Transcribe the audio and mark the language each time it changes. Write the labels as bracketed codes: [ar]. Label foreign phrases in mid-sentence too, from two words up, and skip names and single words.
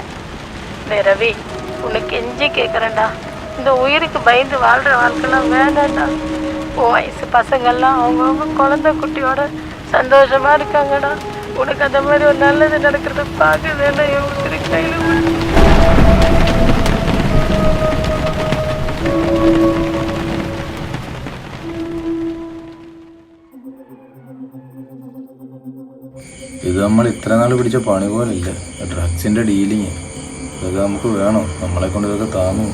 [ta] ரவி, உனக்கு எஞ்சி கேட்குறேன்டா, இந்த உயிருக்கு பயந்து வாழ்கிற வாழ்க்கைலாம் வேண்டாம்டா. உன் வயசு பசங்கள்லாம் அவங்கவுங்க குழந்தை குட்டியோட சந்தோஷமா இருக்காங்கடா. உனக்கு அந்த மாதிரி ஒரு நல்லது நடக்கிறத பார்க்குறதுன்னா என் உயிரை கையில் விடு. [ml] ഇത് നമ്മൾ ഇത്ര നാൾ പിടിച്ച പണി പോലല്ല. ഡ്രഗ്സിന്റെ ഡീലിങ് ഇതൊക്കെ നമുക്ക് വേണോ? നമ്മളെ കൊണ്ട് ഇതൊക്കെ താങ്ങും.